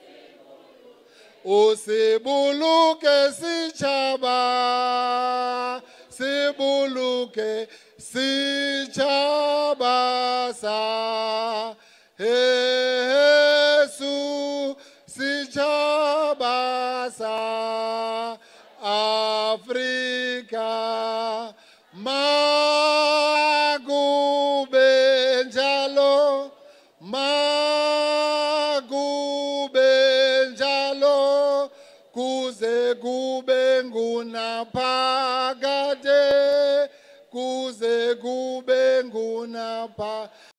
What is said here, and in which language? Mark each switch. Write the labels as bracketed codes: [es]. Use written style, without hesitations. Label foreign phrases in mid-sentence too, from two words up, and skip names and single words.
[st] o se boloke setšhaba se boloke setšhaba sa Jesu setšhaba sa Afrika [zu] makube njalo kuze kube ngunaphakade kuze kube ngunaphakade